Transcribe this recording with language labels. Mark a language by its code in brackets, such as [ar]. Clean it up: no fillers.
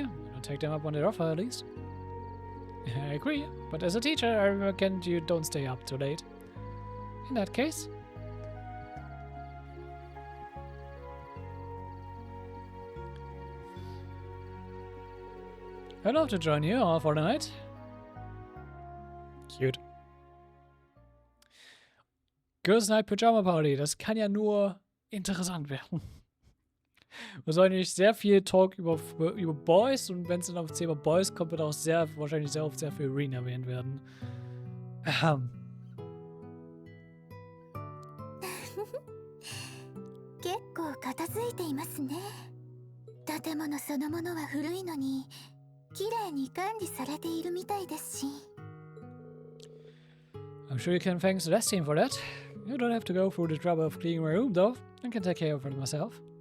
[en] I'll take them up on their offer at least. I agree, but as a teacher, I recommend you don't stay up too late. In that case. I'd love to join you all for the night. Cute. [de] Girls Night Pyjama Party, das kann ja nur interessant werden. Wahrscheinlich sehr viel Talk über Boys und wenn es dann auf das Thema Boys kommt, wird auch wahrscheinlich sehr oft sehr viel Reen erwähnt werden. [ja] 結構片付いていますね。建物そのものは古いのに綺麗に管理されているみたいですし。 [en] I'm sure you can thank the rest team for that. You don't have to go through the trouble of cleaning my room though. I can take care of it myself.